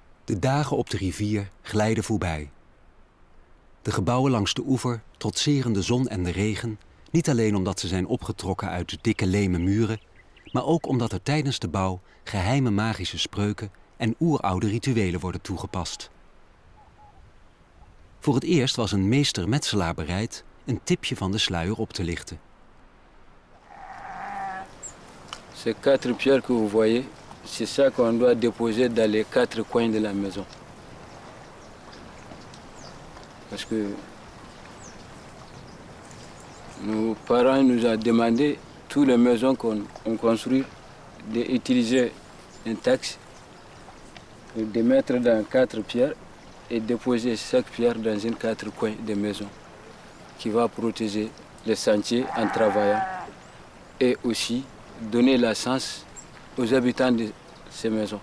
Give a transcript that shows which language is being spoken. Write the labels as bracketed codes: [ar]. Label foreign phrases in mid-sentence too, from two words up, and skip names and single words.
[nl] De dagen op de rivier glijden voorbij. De gebouwen langs de oever trotseren de zon en de regen, niet alleen omdat ze zijn opgetrokken uit de dikke leme muren, maar ook omdat er tijdens de bouw geheime magische spreuken en oeroude rituelen worden toegepast. Voor het eerst was een meester-metselaar bereid een tipje van de sluier op te lichten. [fr] Ces 4 pierres que vous voyez, c'est ça qu'on doit déposer dans les 4 coins de la maison. Parce que nos parents nous ont demandé, toutes les maisons qu'on construit, d'utiliser un taxe, de mettre dans 4 pierres et déposer chaque pierre dans une 4 coins de maison qui va protéger les sentiers en travaillant et aussi donner la chance aux habitants de ces maisons.